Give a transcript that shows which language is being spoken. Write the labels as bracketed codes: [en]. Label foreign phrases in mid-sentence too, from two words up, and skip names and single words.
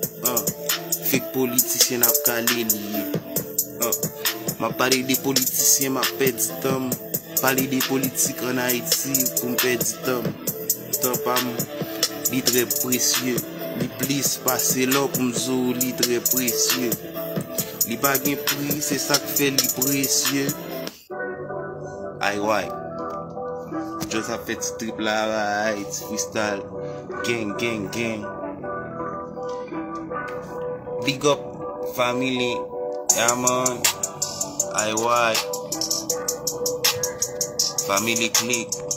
[ht] an, fèk politisyen ap kale liye, an, m ap pale de politisyen, m ap pèdi tan, pale de politik an Ayiti, pou m pèdi tan, tan pa m, li trè presye, li plis pase lò pou m zou, li trè presye, li pa gen pri, se sa k fè li presye. Ay, way. Just a fè ti trip la, right, freestyle, [en] gang, gang, gang. Big up, family, yeah, man. Ay, way. Family clique.